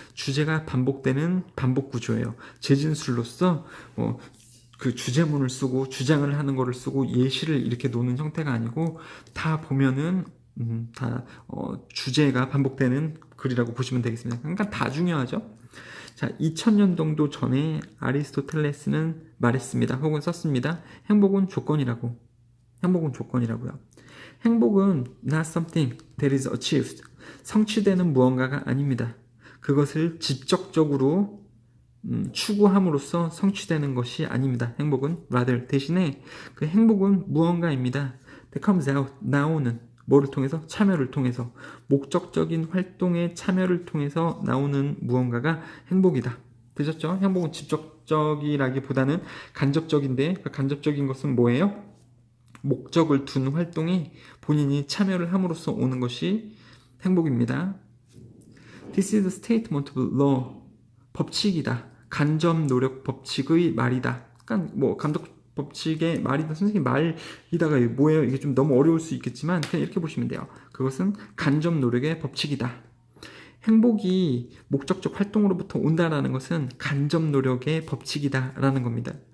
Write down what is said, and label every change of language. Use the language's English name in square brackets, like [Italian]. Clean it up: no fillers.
[Korean] 주제가 반복되는 반복 구조예요. 재진술로서 그 주제문을 쓰고 주장을 하는 거를 쓰고 예시를 이렇게 놓는 형태가 아니고, 다 보면은 다 주제가 반복되는 글이라고 보시면 되겠습니다. 그러니까 다 중요하죠. 자, 2000년 정도 전에 아리스토텔레스는 말했습니다. 혹은 썼습니다. 행복은 조건이라고. 행복은 조건이라고요. 행복은 [English] not something that is achieved. [Korean] 성취되는 무언가가 아닙니다. 그것을 직접적으로 추구함으로써 성취되는 것이 아닙니다. 행복은 [English] rather [Korean] 대신에 그 행복은 무언가입니다. [English] that comes out [Korean] 나오는 뭐를 통해서? 참여를 통해서 목적적인 활동에 참여를 통해서 나오는 무언가가 행복이다. 되셨죠? 행복은 직접적이라기보다는 간접적인데 그 간접적인 것은 뭐예요? 목적을 둔 활동에 본인이 참여를 함으로써 오는 것이 행복입니다. [English] This is the statement of law. [Korean] 법칙이다. 간접 노력 법칙의 말이다. 그러니까 뭐 간접 법칙의 말이다. 선생님 말이다가 뭐예요? 이게 좀 너무 어려울 수 있겠지만 그냥 이렇게 보시면 돼요. 그것은 간접 노력의 법칙이다. 행복이 목적적 활동으로부터 온다라는 것은 간접 노력의 법칙이다라는 겁니다.